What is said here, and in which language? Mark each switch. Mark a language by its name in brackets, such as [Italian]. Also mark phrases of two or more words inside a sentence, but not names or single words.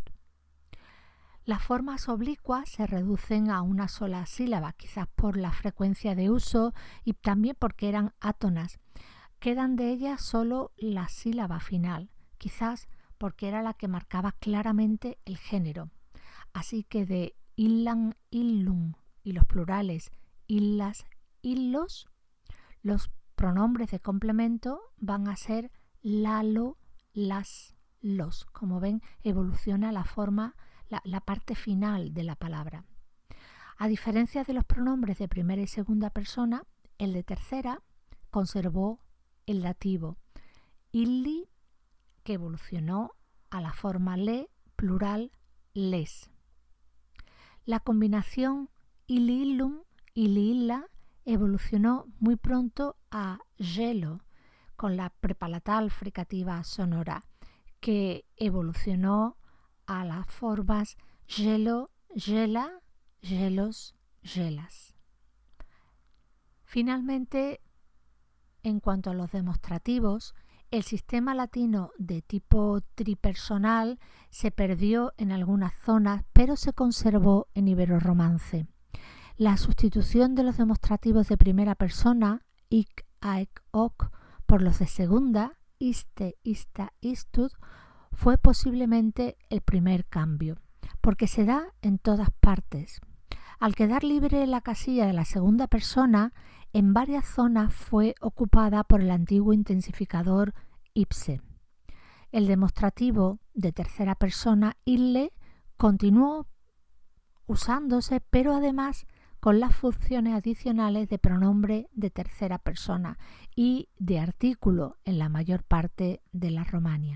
[Spanish] Las formas oblicuas se reducen a una sola sílaba, quizás por la frecuencia de uso y también porque eran átonas. Quedan de ellas solo la sílaba final, quizás porque era la que marcaba claramente el género. Así que de [Latin] illan, illum [Spanish] y los plurales illas, illos, los pronombres de complemento van a ser lalo, las, los. Como ven, evoluciona la forma, la parte final de la palabra. A diferencia de los pronombres de primera y segunda persona, el de tercera conservó el dativo illi, que evolucionó a la forma le, plural, les. La combinación [Latin] illi-illum, illi-illa [Spanish] evolucionó muy pronto a gelo, con la prepalatal fricativa sonora, que evolucionó a las formas gelo, gela, gelos, gelas. Finalmente, en cuanto a los demostrativos, El sistema latino de tipo tripersonal se perdió en algunas zonas, pero se conservó en Iberorromance. La sustitución de los demostrativos de primera persona, [Latin] ic, aic, oc, [Spanish] por los de segunda, [Latin] iste, ista, istud, [Spanish] fue posiblemente el primer cambio, porque se da en todas partes. Al quedar libre la casilla de la segunda persona, en varias zonas fue ocupada por el antiguo intensificador ipse. El demostrativo de tercera persona, ille, continuó usándose, pero además con las funciones adicionales de pronombre de tercera persona y de artículo en la mayor parte de la Romania.